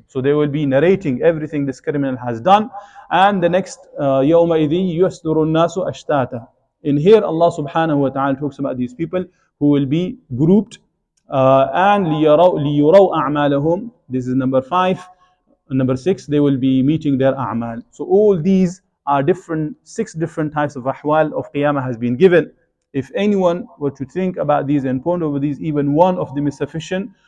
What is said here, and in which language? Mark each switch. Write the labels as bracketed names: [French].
[English] So they will be narrating everything this criminal has done. And the next, [Arabic] يَوْمَئِذٍ يُسْدُرُ النَّاسُ أَشْتَاتًا. [English] In here, Allah subhanahu wa ta'ala talks about these people who will be grouped, and [Arabic] لِيُرَوْا أَعْمَالَهُمْ. [English] This is number 5. Number 6, they will be meeting their a'mal. So all these are 6 different types of ahwal of Qiyamah has been given. If anyone were to think about these and ponder over these, even one of them is sufficient